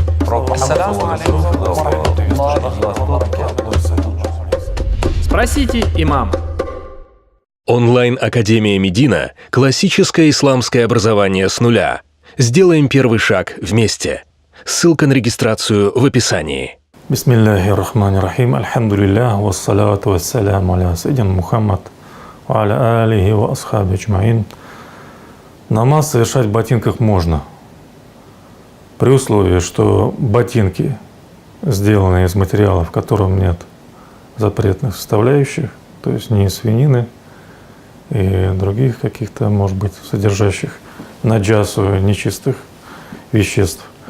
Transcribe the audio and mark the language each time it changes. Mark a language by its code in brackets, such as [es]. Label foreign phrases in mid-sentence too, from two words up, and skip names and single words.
[ar] السلام عليكم ورحمة الله وبركاته. [ru] Спросите имама. Онлайн-академия Медина – классическое исламское образование с нуля. Сделаем первый шаг вместе. Ссылка на регистрацию в описании. [ar] بسم الله الرحمن الرحيم. Альхамдулиллах. والصلاة والسلام على سيدنا محمد وعلى آله وأصحاب أجمعين. [ru] Намаз совершать в ботинках можно, при условии, что ботинки сделаны из материалов, в котором нет запретных составляющих, то есть не из свинины и других каких-то, может быть, содержащих наджасу нечистых веществ.